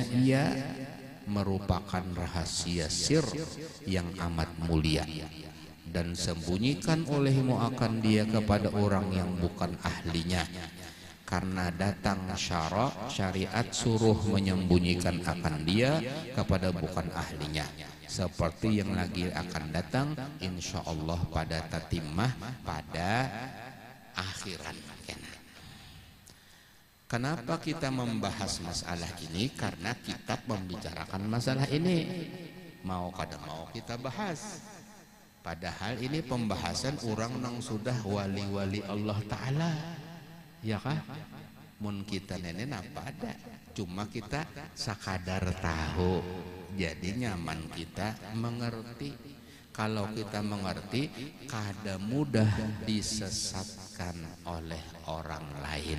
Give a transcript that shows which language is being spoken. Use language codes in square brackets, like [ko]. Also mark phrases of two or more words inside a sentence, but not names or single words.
[id] ia merupakan rahasia sir yang amat mulia, dan sembunyikan olehmu akan dia kepada orang yang bukan ahlinya, karena datang syariat suruh menyembunyikan akan dia kepada bukan ahlinya, seperti yang lagi akan datang insyaallah pada tatimah pada akhiran. Kenapa kita membahas masalah ini? Karena kitab membicarakan masalah ini, mau kada mau kita bahas. Padahal ini pembahasan orang yang sudah wali-wali Allah Ta'ala, ya kah? [bjn] Mun kita nenek apa ada, cuma kita sakadar tahu, jadi nyaman kita mengerti. [id] Kalau kita mengerti, kada mudah disesatkan oleh orang lain.